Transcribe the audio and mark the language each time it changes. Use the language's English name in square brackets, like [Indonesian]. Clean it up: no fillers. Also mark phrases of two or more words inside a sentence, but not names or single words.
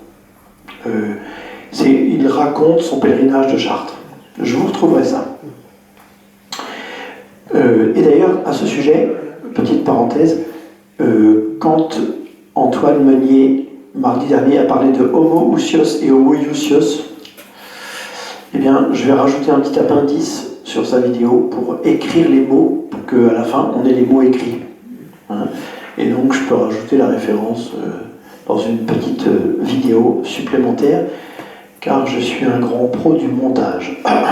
[French] Il raconte son pèlerinage de Chartres. Je vous retrouverai ça. Et d'ailleurs, à ce sujet, petite parenthèse, quand Antoine Meunier, mardi dernier, a parlé de homo ousios et homo iusios, eh bien, je vais rajouter un petit appendice sur sa vidéo pour écrire les mots, pour qu'à la fin, on ait les mots écrits. Hein. Et donc, je peux rajouter la référence dans une petite vidéo supplémentaire, car je suis un grand pro du montage.